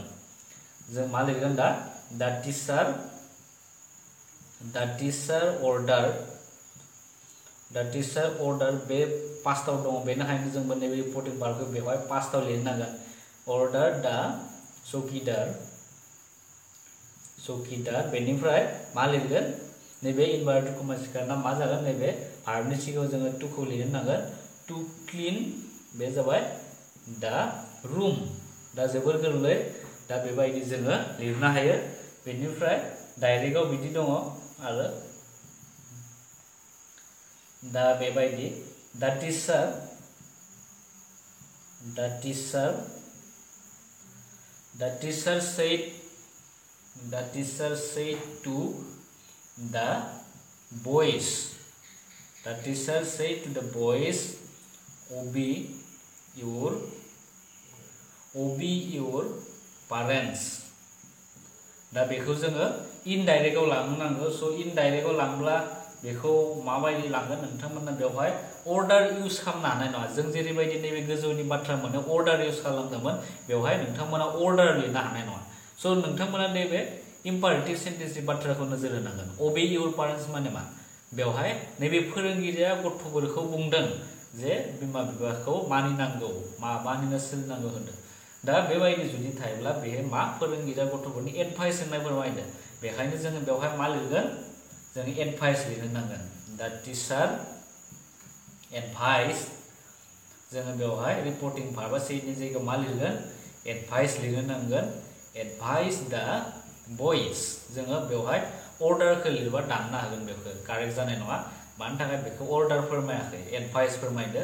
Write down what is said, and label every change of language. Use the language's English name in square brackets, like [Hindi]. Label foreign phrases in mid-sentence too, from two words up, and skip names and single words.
[Bodo] जों मा लिरगोन दा [English] the teacher order [Bodo] बे पास्टआव दङ बेनिखायनो जोंबो नैबे रिपर्टिं भार्बखौ बेवहाय पास्टआव लिरनांगोन order दा चौकीदार बेनिफ्राय मा लिरगोन नैबे [English] inverted comma [Bodo] सिखारना मा जागोन नैबे भार्बनि सिगाङाव जोङो टुखौ लिरनो नांगोन [English] to clean [Bodo] बे जाबाय [English] the room. [Bodo] दा जोबोर गोरलै दा बेबायदि जोङो लिरनो हायो। बेनिफ्राय डाइरेक्टआव बिदि दङ आरो दा बेबायदि [English] the teacher said to the boys obey your parents [Bodo] दा बेखौ जोङो इनडाइरेक्टआव लांनो नांगौ। स' इनडाइरेक्टआव लांब्ला बेखौ माबायदि लांगोन नोंथांमोना बेवहाय [English] order use [Bodo] खालामनो हानाय नङा। जों जेरैबायदि नैबे गोजौनि बाथ्रा मोनो [English] order use [Bodo] खालामदोंमोन बेवहाय नोंथांमोना अर्डार लिरनो हानाय नङा। स' नोंथांमोना नैबे इम्पारेटिव सेन्टेन्सनि बाथ्राखौ नोजोर होनांगोन [English] obey your parents [Bodo] माने मा बेवहाय नैबे फोरोंगिरिया गथ'फोरखौ बुंदों जे बिमा बिफाखौ मानिनांगौ मानिनो सोलिनांगौ होनदों। दा बेबायदि जुदि थायोब्ला बेहाय मा फोरोंगिरिया गथ'फोरनि एडभाइस होनाय फोरमायदों बेखायनो जोङो बेवहाय मा लिरगोन जों एडभाइस लिरनो नांगोन [English] the teacher advice [Bodo] जोङो बेवहाय रिपर्टिं भार्बा सेडनि जायगायाव मा लिरगोन एडभाइस लिरनो नांगोन [English] advice the boys [Bodo] जोङो बेवहाय अर्डारखौ लिरबा दाननो हागोन बेखौ कारेक्ट जानाय नङा मानि थाखाय बेखौ अर्डार फोरमायाखै एडभाइस फोरमायदो।